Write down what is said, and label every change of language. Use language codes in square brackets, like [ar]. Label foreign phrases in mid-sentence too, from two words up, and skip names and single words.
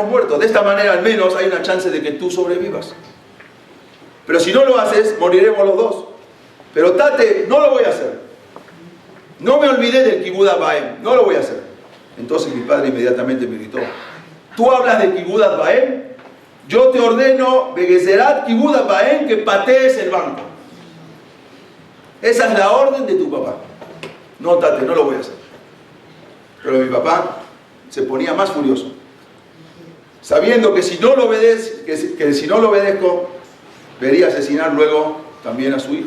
[es] De esta manera al menos hay una chance de que tú sobrevivas. Pero si no lo haces, moriremos los dos. Pero tate, no lo voy a hacer. No me olvidé del [he] כיבוד אב ואם, [es] no lo voy a hacer. Entonces mi padre inmediatamente me gritó, tú hablas de [he] כיבוד אב ואם, [es] yo te ordeno, [he] בגזרת כיבוד אב ואם, [es] que patees el banco. Esa es la orden de tu papá. No, tate, no lo voy a hacer. Pero mi papá se ponía más furioso, sabiendo que si no lo obedezco, vería asesinar luego también a su hijo.